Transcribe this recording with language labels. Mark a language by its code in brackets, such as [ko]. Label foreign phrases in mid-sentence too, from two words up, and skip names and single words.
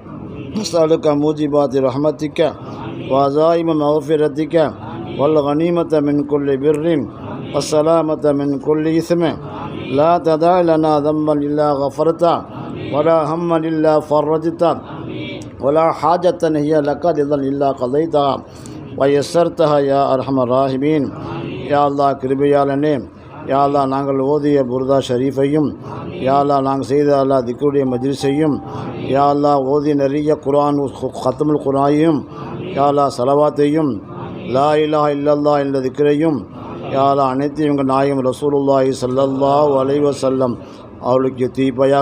[ar] نسألك موجبات رحمتك وعزائم مغفرتك والغنيمة من كل بر والسلامة من كل إثم. لا تدع لنا ذنبا إلا غفرته ولا هما إلا فرجته ولا حاجة هي لك رضا إلا قضيتها ويسرتها يا أرحم الراحمين. يا الله [ta] கிருபையாளனே, [ar] يا الله [ta] நாங்கள் ஓதிய புர்தா ஷரீஃபையும், [ar] يا الله [ta] நாங்கள் செய்த அல்லாஹ் திக்ருடைய மஜ்லிஸையும், [ar] يا الله [ta] ஓதிய நிறைய குர்ஆன் கத்முல் குர்ஆனையும், [ar] يا الله [ta] ஸலவாத்தையும், [ar] لا إله إلا الله [ta] என்ற திக்ரையும், [ar] يا الله [ta] அனைத்தையும் எங்கள் நாயகம் [ar] رسول الله صلى الله عليه وسلم [ta] அவர்களுக்கு தீர்ப்பாயாக.